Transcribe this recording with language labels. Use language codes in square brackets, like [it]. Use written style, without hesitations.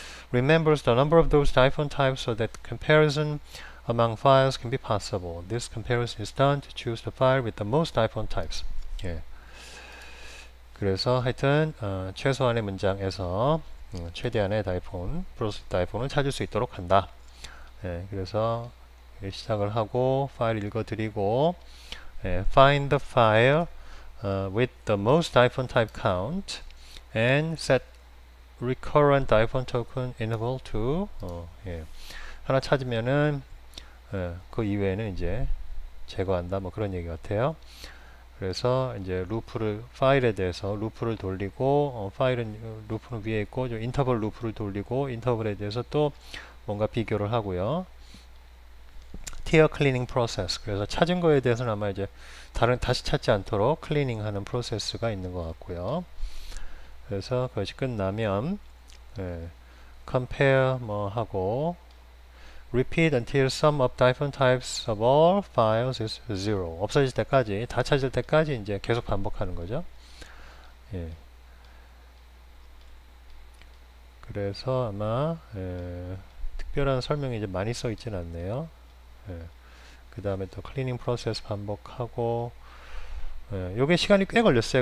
[en] Remembers the number of those diphone types so that comparison among files can be possible. This comparison is done to choose the file with the most diphone types. [ko] 예. 그래서 하여튼 최소한의 문장에서 최대한의 다이폰, 프로세스 다이폰을 찾을 수 있도록 한다. 예, 그래서 시작을 하고 파일 읽어드리고 [en] find the file with the most diphone type count and set recurrent diphone token interval to [ko] 예. 하나 찾으면은 그 이외에는 이제 제거한다 뭐 그런 얘기 같아요. 그래서 이제 파일에 대해서 루프를 돌리고 파일은 루프는 위에 있고 인터벌 루프를 돌리고 인터벌에 대해서 또 뭔가 비교를 하고요. 티어 클리닝 프로세스, 그래서 찾은 거에 대해서는 아마 이제 다시 찾지 않도록 클리닝 하는 프로세스가 있는 것 같고요. 그래서 그것이 끝나면 [en] compare [ko] 뭐 하고 [en] repeat until sum of diphone types of all files is 0. [ko] 없어질 때까지, 다 찾을 때까지 이제 계속 반복하는 거죠. 예. 그래서 아마 특별한 설명이 이제 많이 써 있진 않네요. 그 다음에 또 클리닝 프로세스 반복하고 요게 시간이 꽤 걸렸어요.